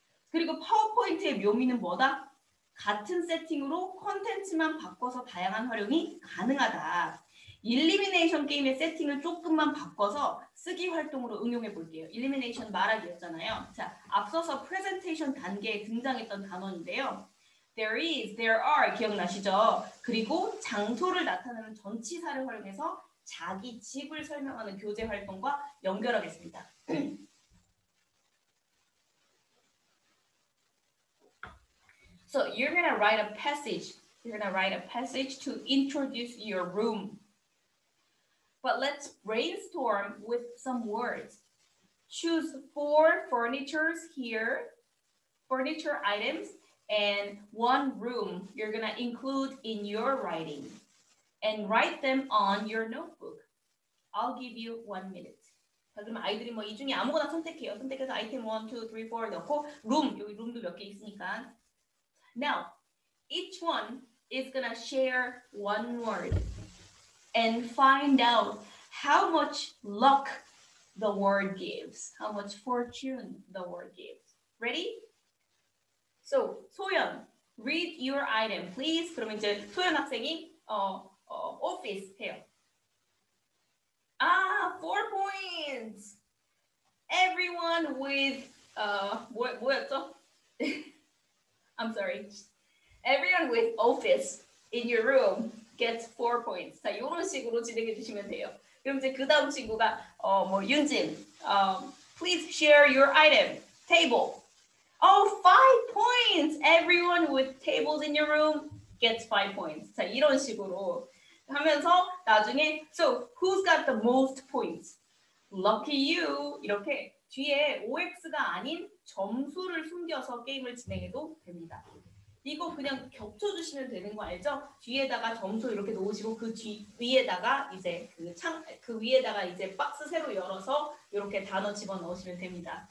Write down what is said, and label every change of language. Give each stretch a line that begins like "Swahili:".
Korean: 그리고 파워포인트의 묘미는 뭐다? 같은 세팅으로 컨텐츠만 바꿔서 다양한 활용이 가능하다. 일리미네이션 게임의 세팅을 조금만 바꿔서 쓰기 활동으로 응용해 볼게요. 일리미네이션 말하기였잖아요. 자, 앞서서 프레젠테이션 단계에 등장했던 단원인데요. There is, there are 기억나시죠? 그리고 장소를 나타내는 전치사를 활용해서 자기 집을 설명하는 교재 활동과 연결하겠습니다.
English: So you're gonna write a passage. You're gonna write a passage to introduce your room. But let's brainstorm with some words. Choose 4 furnitures here, furniture items, and 1 room you're gonna include in your writing. And write them on your notebook. I'll give you 1 minute.
Korean: 자, 그러면 아이들이 뭐 이 중에 아무거나 선택해요. 선택해서 아이템 1, 2, 3, 4 넣고 room, 여기 룸도 몇 개 있으니까.
English: Now, each one is gonna share 1 word and find out how much luck the word gives, how much fortune the word gives. Ready? So, 소연, read your item, please.
Korean: 그러면 이제 소연 학생이 office 해요.
English: 4 points. Everyone with
Korean: 뭐였죠?
English: I'm sorry. Everyone with office in your room gets 4 points.
Korean: 자, 이런 식으로 진행해 주시면 돼요. 그럼 이제 그 다음 친구가 윤진,
English: please share your item. Table. 5 points. Everyone with tables in your room gets 5 points.
Korean: 자, 이런 식으로 하면서 나중에
English: so who's got the most points? Lucky you.
Korean: 이렇게 뒤에 OX가 아닌 점수를 숨겨서 게임을 진행해도 됩니다. 이거 그냥 겹쳐주시면 되는 거 알죠? 뒤에다가 점수 이렇게 놓으시고 그 위에다가 이제 그 위에다가 이제 박스 새로 열어서 이렇게 단어 집어 넣으시면 됩니다.